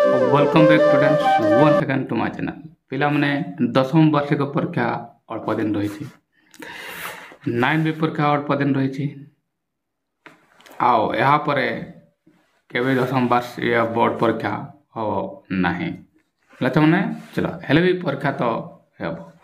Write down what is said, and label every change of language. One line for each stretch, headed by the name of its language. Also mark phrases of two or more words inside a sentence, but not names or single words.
English: welcome back students once again to my channel।
Odia: ପିଲାମାନେ ଦଶମ ବାର୍ଷିକ ପରୀକ୍ଷା ଅଳ୍ପ ଦିନ ରହିଛି। 9B ପରୀକ୍ଷା ଅଳ୍ପ ଦିନ ରହିଛି। ଆଉ ଏହା ପରେ କେବେ ଦଶମ ବାର୍ଷିକ ବୋର୍ଡ଼ ପରୀକ୍ଷା ହେବ ନାହିଁ। ପିଲାମାନେ ଚଲ ହେଲେ ବି ପରୀକ୍ଷା ତ ହେବ।